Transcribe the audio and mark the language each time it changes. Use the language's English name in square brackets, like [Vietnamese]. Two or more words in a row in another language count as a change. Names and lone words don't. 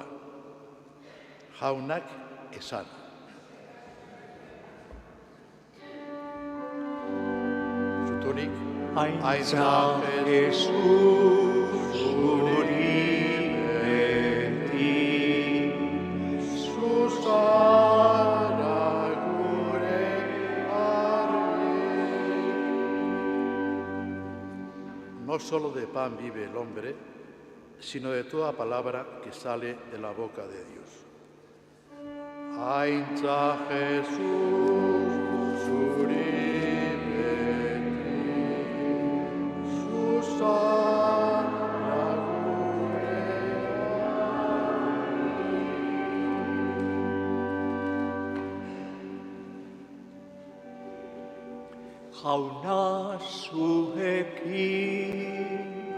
[Basque] Jaunak esan. Zutonik, Aintza Jesus zuri beti, Zuzara gure argi. [Spanish] No solo de pan vive el hombre, sino de toda palabra que sale de la boca de Dios. [Basque] Aintza Jesus zuri beti, Zuzara gure jauna zuekin.